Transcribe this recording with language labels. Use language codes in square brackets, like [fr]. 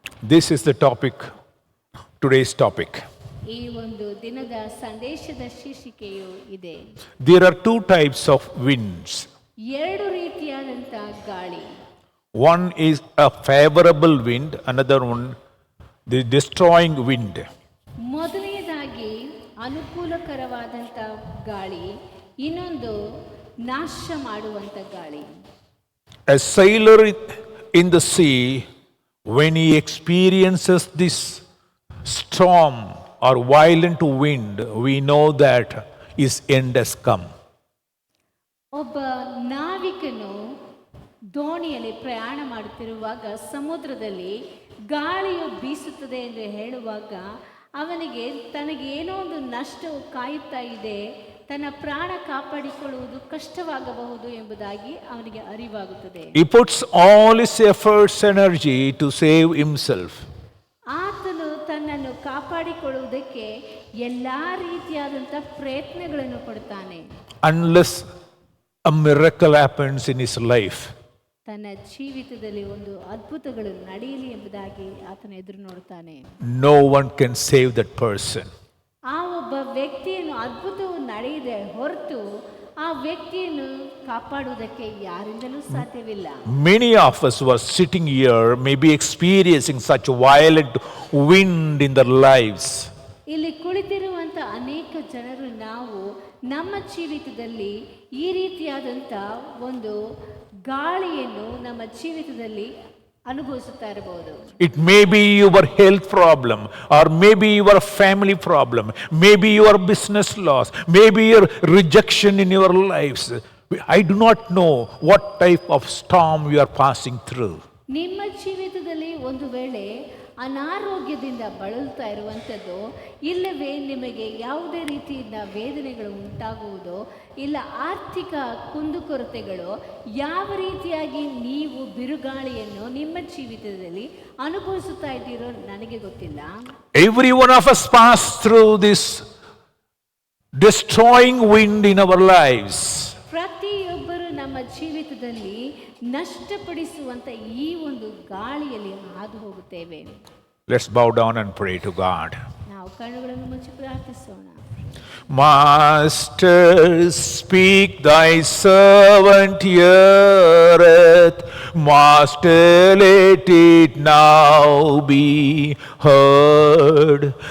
[en] this is the topic, today's topic. [kn] ಈ ಒಂದು ದಿನದ ಸಂದೇಶದ ಶೀರ್ಷಿಕೆಯು ಇದೆ. [en] There are two types of winds. [kn] ಎರಡು ರೀತಿಯಾದಂಥ ಗಾಳಿ. [en] One is a favorable wind, another one the destroying wind. [kn] ಮೊದಲನೇದಾಗಿ ಅನುಕೂಲಕರವಾದಂಥ ಗಾಳಿ, ಇನ್ನೊಂದು ನಾಶ ಮಾಡುವಂಥ ಗಾಳಿ. [en] A sailor in the sea, when he experiences this storm or violent wind, we know that his end has come. [kn] ಒಬ್ಬ ನಾವಿಕನು ದೋಣಿಯಲ್ಲಿ ಪ್ರಯಾಣ ಮಾಡುತ್ತಿರುವಾಗ ಸಮುದ್ರದಲ್ಲಿ ಗಾಳಿಯು ಬೀಸುತ್ತದೆ ಎಂದು ಹೇಳುವಾಗ ಅವನಿಗೆ ತನಗೇನೋ ಒಂದು ನಷ್ಟವು ಕಾಯುತ್ತಾ ಇದೆ, ತನ್ನ ಪ್ರಾಣ ಕಾಪಾಡಿಕೊಳ್ಳುವುದು ಕಷ್ಟವಾಗಬಹುದು ಎಂಬುದಾಗಿ ಅವನಿಗೆ ಅರಿವಾಗುತ್ತದೆ. [en] He puts all his efforts, energy to save himself. [kn] ಆತನು ತನ್ನನ್ನು ಕಾಪಾಡಿಕೊಳ್ಳುವುದಕ್ಕೆ ಎಲ್ಲ ರೀತಿಯಾದಂಥ ಪ್ರಯತ್ನಗಳನ್ನು ಪಡ್ತಾನೆ. [en] Unless a miracle happens in his life, [kn] ತನ್ನ ಜೀವಿತದಲ್ಲಿ ಒಂದು ಅದ್ಭುತಗಳು ನಡೆಯಲಿ ಎಂಬುದಾಗಿ ಆತನ ಎದುರು ನೋಡ್ತಾನೆ. [en] no one can save that person. [kn] ಆ ಒಬ್ಬ ವ್ಯಕ್ತಿಯನ್ನು ಅದ್ಭುತವು ನಡೆಯದೆ ಹೊರತು ಆ ವ್ಯಕ್ತಿಯನ್ನು ಕಾಪಾಡುವುದಕ್ಕೆ ಯಾರಿಂದಲೂ ಸಾಧ್ಯವಿಲ್ಲ. [en] Many of us who are sitting here may be experiencing such violent wind in their lives. [kn] ಇಲ್ಲಿ ಕುಳಿತಿರುವಂಥ ಅನೇಕ ಜನರು ನಾವು ನಮ್ಮ ಜೀವಿತದಲ್ಲಿ ಈ ರೀತಿಯಾದಂಥ ಒಂದು ಗಾಳಿಯನ್ನು ನಮ್ಮ ಜೀವಿತದಲ್ಲಿ ಅನುಭವಿಸುತ್ತಾ ಇರಬಹುದು. [en] It may be your health problem, or maybe your family problem, maybe your business loss, maybe your rejection in your lives. I do not know what type of storm you are passing through. [kn] ನಿಮ್ಮ ಜೀವಿತದಲ್ಲಿ ಒಂದು ವೇಳೆ ಅನಾರೋಗ್ಯದಿಂದ ಬಳಲ್ತಾ ಇರುವಂಥದ್ದು, ಇಲ್ಲವೇ ನಿಮಗೆ ಯಾವುದೇ ರೀತಿಯಿಂದ ವೇದನೆಗಳು ಉಂಟಾಗುವುದೋ, ಇಲ್ಲ ಆರ್ಥಿಕ ಕುಂದುಕೊರತೆಗಳು, ಯಾವ ರೀತಿಯಾಗಿ ನೀವು ಬಿರುಗಾಳಿಯನ್ನು ನಿಮ್ಮ ಜೀವಿತದಲ್ಲಿ ಅನುಭವಿಸುತ್ತಾ ಇದ್ದೀರೋ ನನಗೆ ಗೊತ್ತಿಲ್ಲ. [en] Every one of us pass through this destroying wind in our lives. [kn] ಪ್ರತಿಯೊಬ್ಬರು ನಮ್ಮ ಜೀವಿತದಲ್ಲಿ ನಷ್ಟಪಡಿಸುವಂಥ ಈ ಒಂದು ಗಾಳಿಯಲ್ಲಿ ಹಾದು ಹೋಗುತ್ತೇವೆ. [en] Let's bow down and pray to God. [kn] ನಾವು ಕಣ್ಣುಗಳನ್ನು ಮುಚ್ಚಿ ಪ್ರಾರ್ಥಿಸೋಣ. [en] Master, speak, thy servant heareth. Master, let it now be heard.